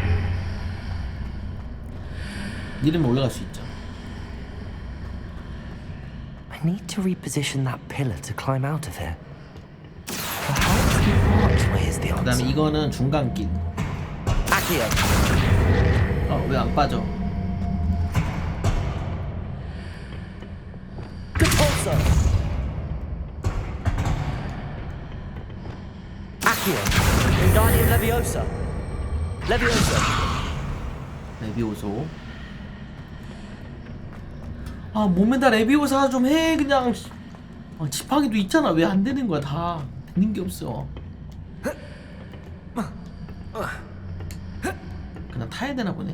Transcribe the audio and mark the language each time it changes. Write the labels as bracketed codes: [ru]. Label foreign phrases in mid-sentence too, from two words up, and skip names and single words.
[ko] 이러면 올라갈 수 있죠. [en] need to reposition that pillar to climb out of here. Perhaps the archway is the [ko] 그 다음에 [en] answer. [ko] 이거는 중간길. Accio. 왜 안 빠져? Repulsor. Accio. Wingardium Leviosa. Leviosa. 레비오소. 아 몸에다 레비오사 좀 해 그냥. 지팡이도 있잖아. 왜 안 되는 거야 다. 되는 게 없어. 그냥 타야 되나 보네.